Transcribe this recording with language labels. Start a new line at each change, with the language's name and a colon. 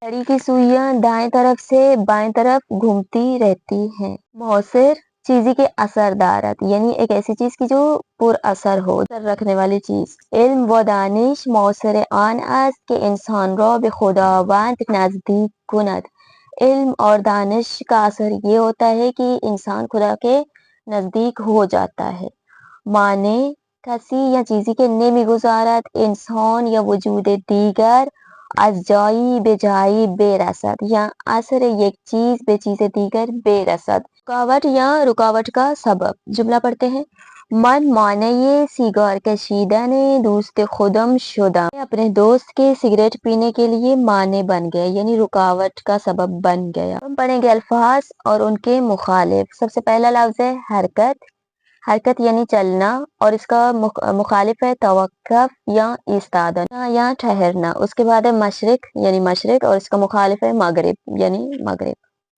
Urdu: گھڑی کی سوئیاں دائیں طرف سے بائیں طرف گھومتی رہتی ہیں.
Persian: مؤثر چیزی کے اثر دارد
Urdu: یعنی ایک ایسی چیز کی جو پر اثر ہو، اثر رکھنے والی چیز.
Persian: علم و دانش مؤثر آن است که انسان را به خداوند نزدیک کند.
Urdu: علم اور دانش کا اثر یہ ہوتا ہے کہ انسان خدا کے نزدیک ہو جاتا ہے.
Persian: معنی کسی یا چیزی کے نمی گذارد انسان یا وجود دیگر از جایی به جایی برسد یا اثر یک چیز به چیز دیگر برسد.
Urdu: رکاوٹ یا رکاوٹ کا سبب. جملہ پڑھتے ہیں.
Persian: من مانع سیگار کشیدن دوست خودم شدم.
Urdu: میں اپنے دوست کے سگریٹ پینے کے لیے مانع بن گیا یعنی رکاوٹ کا سبب بن گیا. ہم پڑھیں گے الفاظ اور ان کے مخالف. سب سے پہلا لفظ ہے حرکت. حرکت یعنی چلنا اور اس کا مخالف ہے توقف یا ایستادن یا ٹھہرنا. اس کے بعد ہے مشرق یعنی مشرق اور اس کا مخالف ہے مغرب یعنی مغرب.